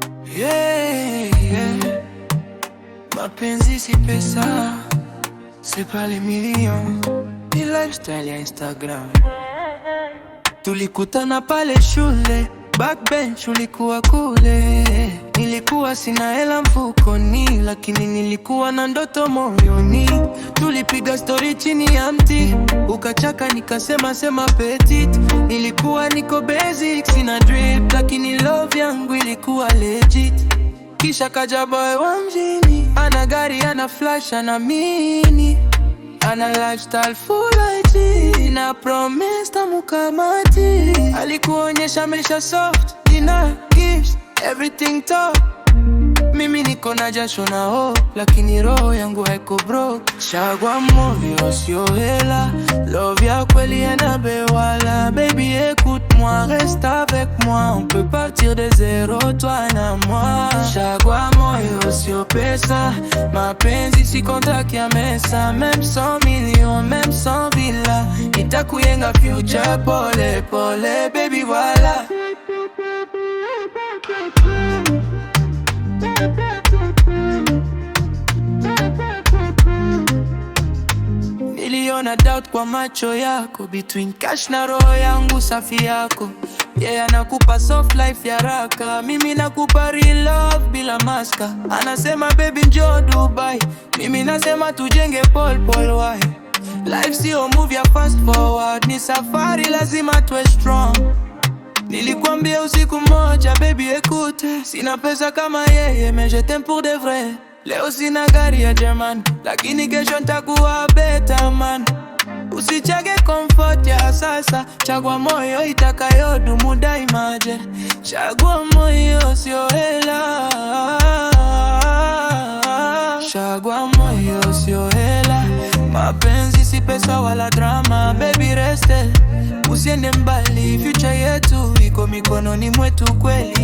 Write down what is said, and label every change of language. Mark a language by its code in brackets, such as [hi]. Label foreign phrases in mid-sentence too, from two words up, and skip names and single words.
[en] Yeah, yeah. [sw] Mapenzi si pesa, [fr] c'est pas les millions, [sw] ni lifestyle ya Instagram. Tulikutana pale shule, backbench ulikuwa kule. Nilikuwa sina hela mfukoni, lakini nilikuwa na ndoto moyoni. Tulipiga story chini ya mti, ukachaka nikasema sema petit. Nilikuwa niko basic, sina drip, lakini love yangu ilikuwa legit. Kisha kaja boy wa mjini, ana gari, ana flash, ana mini, ana [en] lifestyle full [sw] IG, na promise tamukamati. Alikuonyesha maisha [en] soft, dinner, gifts, everything top. [sw] Mimi niko na jasho na hope, lakini roho yangu haiko broke. Chagua moyo sio hela, love ya kweli inabewala. [fr] Baby écoute-moi, reste avec moi, on peut partir de zéro, toi na moi. [sw] Chagua moyo sio pesa, mapenzi si contract ya mesa. [fr] Même 100 millions, même 100 villas, [sw] nitakuyenga future pole pole, baby voilà. Niliona doubt kwa macho yako, [en] between cash [sw] na roho yangu safi yako. Yeah, anakupa [en] soft life [sw] ya raka, mimi nakupa [en] real love [sw] bila maska. Anasema baby njoo Dubai, mimi nasema tujenge pole pole. [en] Why? Life sio move ya fast forward, [sw] ni safari lazima tuwe strong. Nilikwambia usiku moja baby écoute, sina pesa kama yeye, [fr] mais je t'aime pour de vrai. [sw] Leo sina gari ya German, lakini kesho nitakuwa [en] better man. [sw] Usichage comfort ya sasa, chagua moyo itakayodumu daima. Chagua moyo sio hela, chagua moyo sio hela. Mapenzi si pesa wala drama, baby reste, usiende mbali, future yetu iko mikononi mwetu kweli.